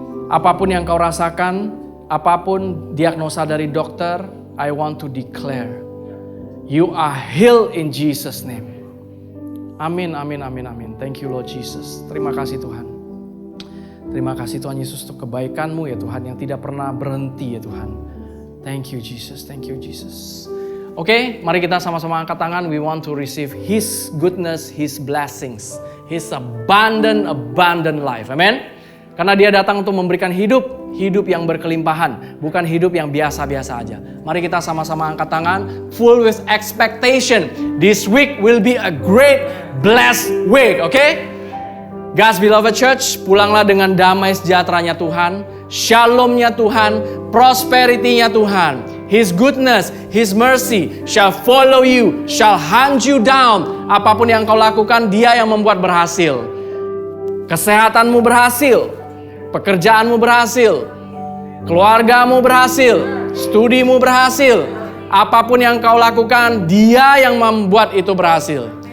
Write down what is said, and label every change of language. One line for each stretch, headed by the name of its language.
Indonesian: Apapun yang kau rasakan, apapun diagnosa dari dokter,
English: I want to declare you are healed in Jesus name.
Indonesian: Amin, amin, amin, amin.
English: Thank you Lord Jesus.
Indonesian: Terima kasih Tuhan. Terima kasih Tuhan Yesus untuk kebaikan-Mu ya Tuhan yang tidak pernah berhenti ya Tuhan.
English: Thank you Jesus, thank you Jesus.
Indonesian: Oke, mari kita sama-sama angkat tangan.
English: We want to receive His goodness, His blessings, His abundant life.
Indonesian: Amen. Karena Dia datang untuk memberikan hidup yang berkelimpahan, bukan hidup yang biasa-biasa aja. Mari kita sama-sama angkat tangan,
English: full with expectation. This week will be a great, blessed week, okay? God's beloved church,
Indonesian: pulanglah dengan damai sejahteranya Tuhan, shalom-nya Tuhan, prosperity-nya Tuhan.
English: His goodness, His mercy shall follow you, shall hunt you down.
Indonesian: Apapun yang kau lakukan, Dia yang membuat berhasil. Kesehatanmu berhasil. Pekerjaanmu berhasil, keluargamu berhasil, studimu berhasil. Apapun yang kau lakukan, Dia yang membuat itu berhasil.